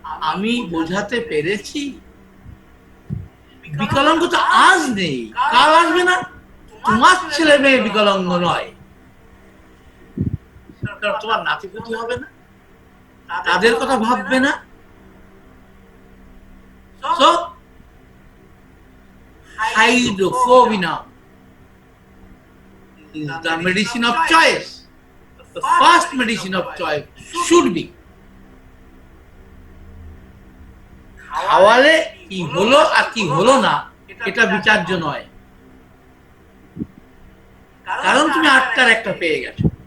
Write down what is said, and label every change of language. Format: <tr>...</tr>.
<bn>আমি বোঝাতে পেরেছি? বিকলাঙ্গ তো আজ নেই, কাল আসবে না। তোমার ছেলে মেয়ে বিকলাঙ্গ নয়, তোমার নাতিপুতি হবে না, তাদের কথা ভাববে না।</bn> <en>So, hydrophobia is the medicine of choice. The first medicine of choice should be</en> <bn>খাওয়ালে কি হলো আর কি হলো না এটা বিচার্য নয়, কারণ তুমি 8টার একটা পেয়ে গেছো।</bn>